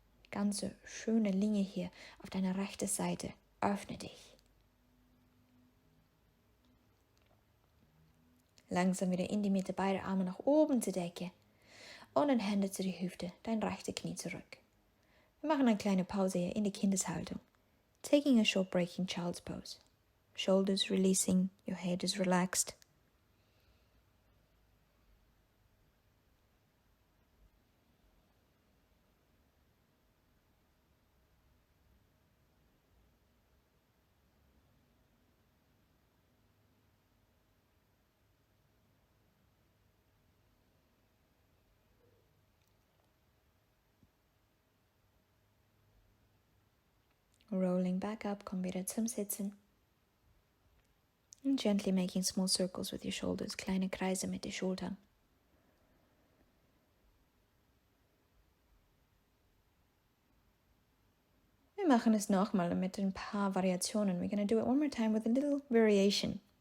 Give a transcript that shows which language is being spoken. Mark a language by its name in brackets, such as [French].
[German] Ganz schöne Linie hier auf deiner rechten Seite. Öffne dich. Langsam wieder in die Mitte, beide Arme nach oben zur Decke und dann Hände zu die Hüfte, dein rechtes Knie zurück. Wir machen eine kleine Pause hier in die Kindeshaltung. [English] Taking a short break in Child's Pose. Shoulders releasing, your head is relaxed. Rolling back up, [German] komm wieder zum Sitzen. [English] And gently making small circles with your shoulders, [German] kleine Kreise mit den Schultern. Wir machen es nochmal mit ein paar Variationen. [English] We're going to do it one more time with a little variation.